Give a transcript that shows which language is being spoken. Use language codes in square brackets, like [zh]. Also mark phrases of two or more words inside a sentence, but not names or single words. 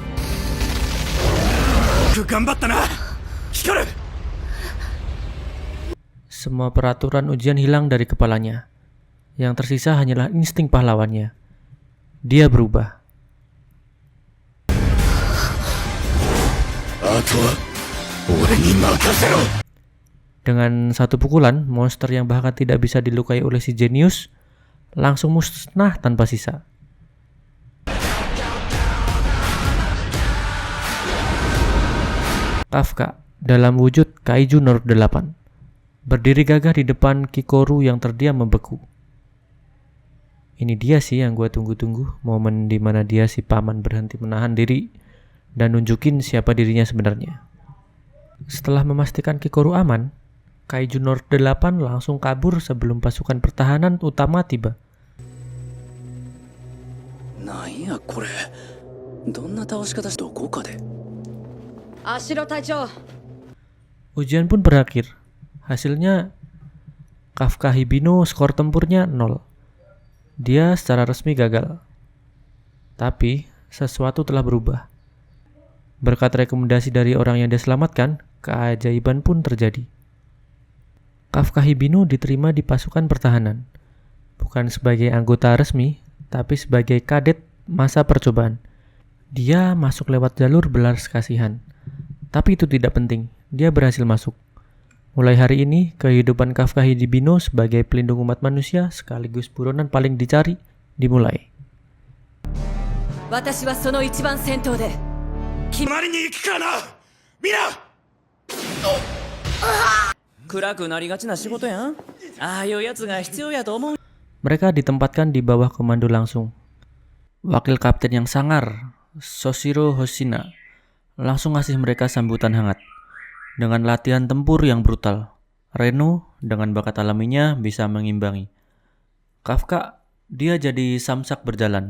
[id] Semua peraturan ujian hilang dari kepalanya. Yang tersisa hanyalah insting pahlawannya. Dia berubah. [ja] 俺に任せろ。 [id] Dengan satu pukulan, monster yang bahkan tidak bisa dilukai oleh si jenius langsung musnah tanpa sisa. Kafka dalam wujud Kaiju Nomor 8 berdiri gagah di depan Kikoru yang terdiam membeku. Ini dia sih yang gue tunggu-tunggu, momen dimana dia si paman berhenti menahan diri dan nunjukin siapa dirinya sebenarnya. Setelah memastikan Kikoru aman, Kaiju Nomor 8 langsung kabur sebelum pasukan pertahanan utama tiba. [ja] なんやこれ、どんな倒し方しどこかで。アシロ隊長、 [id] Ujian pun berakhir. Hasilnya Kafka Hibino skor tempurnya 0. Dia secara resmi gagal. Tapi sesuatu telah berubah. Berkat rekomendasi dari orang yang dia selamatkan, keajaiban pun terjadi. Kafka Hibino diterima di pasukan pertahanan, bukan sebagai anggota resmi, tapi sebagai kadet masa percobaan. Dia masuk lewat jalur belas kasihan. Tapi itu tidak penting, dia berhasil masuk. Mulai hari ini, kehidupan Kafka Hibino sebagai pelindung umat manusia sekaligus buronan paling dicari dimulai. [ja] 私はその一番先頭で。隣に行くからな、みんな。暗くなりがちな仕事やん。ああいうやつが必要やと思う。 [id] Mereka ditempatkan di bawah komando langsung. Wakil kapten yang sangar, Soshiro Hoshina, langsung ngasih mereka sambutan hangat. Dengan latihan tempur yang brutal, Reno dengan bakat alaminya bisa mengimbangi. Kafka, dia jadi samsak berjalan.